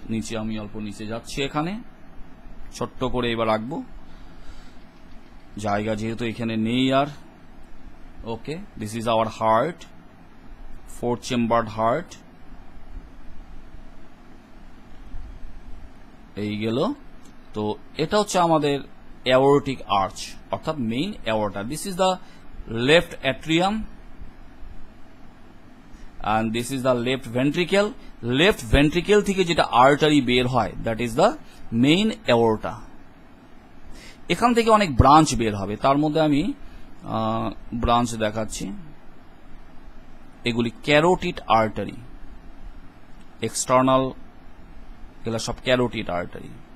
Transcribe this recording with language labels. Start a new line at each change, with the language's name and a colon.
Bangla: নিচে আমি অল্প নিচে যাচ্ছি, এখানে ছোট্ট করে এবার রাখবো, জায়গা যেহেতু এখানে নেই আর।
English: Okay, this is our heart, 4 chambered heart.
Bangla: এই গেল। তো এটা হচ্ছে আমাদের অ্যাওর্টিক আর্চ অর্থাৎ main aorta.
English: This is the left atrium and this is the left ventricle. Left ventricle
Bangla: থেকে যেটা আর্টারি বের হয়
English: that is the main aorta.
Bangla: এখান থেকে অনেক ব্রাঞ্চ বের হবে, তার মধ্যে আমি ব্রাঞ্চ দেখাচ্ছি। এগুলি ক্যারোটিড আর্টারি, এক্সটার্নাল, এগুলো সব ক্যারোটিড আর্টারি।